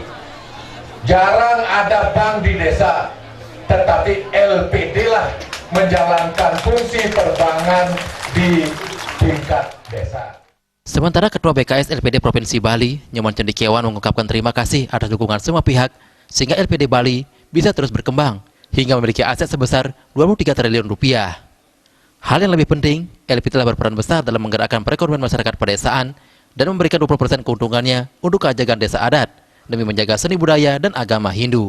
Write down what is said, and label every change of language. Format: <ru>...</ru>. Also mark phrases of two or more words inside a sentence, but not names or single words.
<id>Jarang ada bank di desa, tetapi LPD lah menjalankan fungsi perbankan di tingkat desa. Sementara Ketua BKS LPD Provinsi Bali, Nyoman Cendikiawan, mengungkapkan terima kasih atas dukungan semua pihak sehingga LPD Bali bisa terus berkembang hingga memiliki aset sebesar 23 triliun rupiah. Hal yang lebih penting, LPD telah berperan besar dalam menggerakkan perekonomian masyarakat pedesaan dan memberikan 20% keuntungannya untuk keajagan desa adat demi menjaga seni budaya dan agama Hindu.</id>